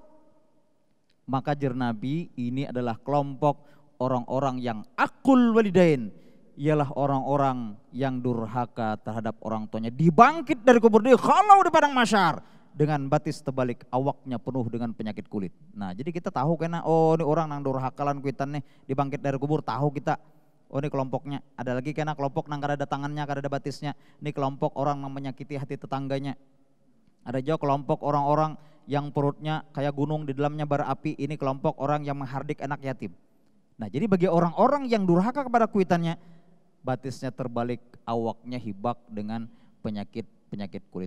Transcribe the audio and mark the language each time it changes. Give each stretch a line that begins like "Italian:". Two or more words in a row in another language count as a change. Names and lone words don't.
Indonesian: Maka jar Nabi, ini adalah kelompok orang-orang yang
Arabic: akul walidain.
Indonesian: Ialah orang-orang yang durhaka terhadap orang tuanya. Dibangkit dari kubur, dihalau di padang mahsyar. Dengan batis terbalik, awaknya penuh dengan penyakit kulit. Nah jadi kita tahu kena, oh ini orang yang
Banjar: durhakalan kuitan nih,
Indonesian: dibangkit dari kubur, tahu kita. Oh ini kelompoknya.
Banjar: Ada lagi kena kelompok nang kada ada tangannya, kada ada batisnya.
Indonesian: Ini kelompok orang yang menyakiti hati tetangganya. Ada juga kelompok orang-orang yang perutnya kayak gunung, di dalamnya bara api. Ini kelompok orang yang menghardik anak yatim. Nah jadi bagi orang-orang yang durhaka kepada kuitannya, batisnya terbalik,
Banjar: awaknya hibak
Indonesian: dengan penyakit kulit.